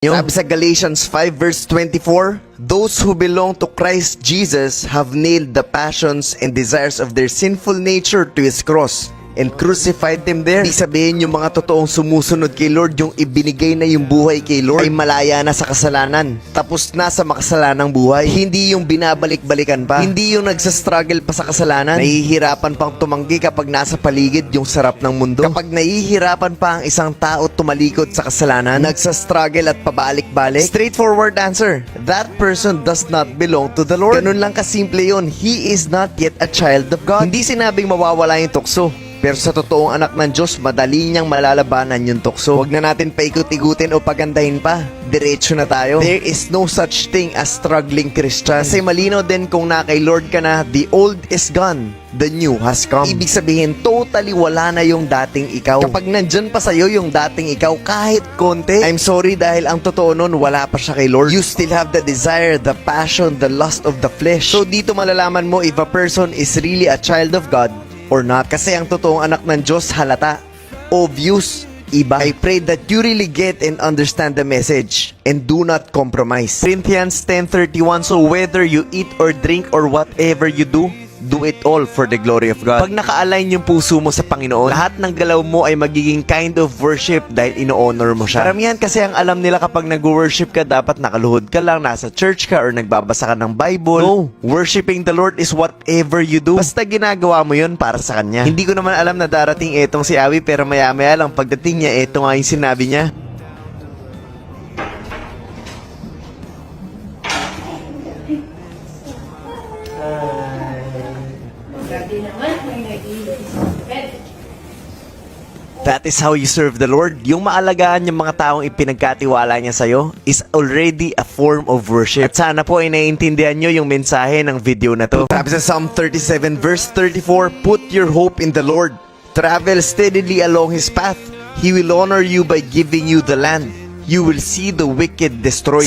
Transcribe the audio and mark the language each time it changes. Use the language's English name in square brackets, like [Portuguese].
[Filipino] Sabi sa [English] Galatians 5 verse 24, those who belong to Christ Jesus have nailed the passions and desires of their sinful nature to His cross and crucified them there. [Filipino] Ibig sabihin yung mga totoong sumusunod kay Lord, yung ibinigay na yung buhay kay Lord, ay malaya na sa kasalanan. Tapos na sa makasalanang buhay. Hindi yung binabalik-balikan pa. Hindi yung nagsastruggle pa sa kasalanan. Nahihirapan pang tumanggi kapag nasa paligid yung sarap ng mundo. Kapag nahihirapan pa ang isang tao tumalikod sa kasalanan, nagsastruggle at pabalik-balik. [English] Straightforward answer, that person does not belong to the Lord. [Filipino] Ganun lang kasimple yun. [English] He is not yet a child of God. [Filipino] Hindi sinabing mawawala yung tukso. Pero sa totoong anak ng Diyos, madali niyang malalabanan yung tukso. Huwag na natin paikot-ikutin o pagandahin pa. Diretso na tayo. [English] There is no such thing as struggling Christian. [Filipino] Kasi malinaw din kung na kay Lord ka na, [English] the old is gone, the new has come. [Filipino] Ibig sabihin, totally wala na yung dating ikaw. Kapag nandyan pa sa'yo yung dating ikaw, kahit konti, [English] I'm sorry [Filipino] dahil ang totoo nun, wala pa siya kay Lord. [English] You still have the desire, the passion, the lust of the flesh. [Filipino] So dito malalaman mo [English] if a person is really a child of God or not. [Filipino] Kasi ang totoong anak ng Diyos halata, obvious, iba. [English] I pray that you really get and understand the message and do not compromise. Corinthians 10:31, so whether you eat or drink or whatever you do it all for the glory of God. [Filipino] Pag naka-align yung puso mo sa Panginoon, lahat ng galaw mo ay magiging [English] kind of worship [Filipino] dahil ino-honor mo siya. Karamihan kasi ang alam nila kapag nag-worship ka, dapat nakaluhod ka lang, nasa church ka, or nagbabasa ka ng Bible. [English] No, worshiping the Lord is whatever you do. [Filipino] Basta ginagawa mo yun para sa Kanya. Hindi ko naman alam na darating etong si Awi, pero maya-maya lang pagdating niya, eto nga yung sinabi niya. [English] That is how you serve the Lord. [Filipino] Yung maalagaan yung mga taong ipinagkatiwala niya sa'yo [English] is already a form of worship. [Filipino] At sana po ay naiintindihan nyo yung mensahe ng video na to. Sabi sa [English] Psalm 37 verse 34, put your hope in the Lord. Travel steadily along His path. He will honor you by giving you the land. You will see the wicked destroyed.